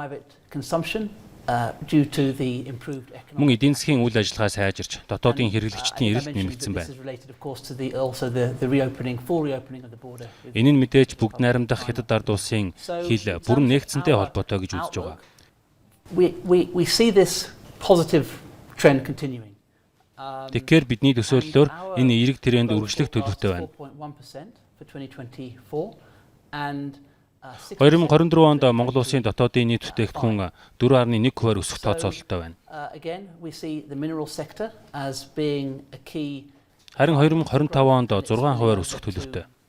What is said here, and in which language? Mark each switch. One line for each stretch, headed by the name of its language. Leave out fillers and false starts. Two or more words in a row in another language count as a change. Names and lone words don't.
Mongolian: Мөн эдийн засгийн үйл ажиллагаа сайжирч, дотоодын хэрэглэгчдийн эрэлт нэмэгдсэн байна. Энэ нь мэдээж бүгд найрамдах Хятад ард улсын хил бүрэн нэгдсэнтэй холбоотой гэж үзэж байгаа.
English: We see this positive trend continuing.
Mongolian: Тэгэхээр бидний төсөөллөөр энэ эерэг тренд үргэлжлэх төлөвтэй байна. 2024 онд Монгол улсын дотоодын нийт бүтээгдэхүүн 4.1%-аар өсөх тооцоололтой байна. Харин 2025 онд 6%-аар өсөх төлөвтэй.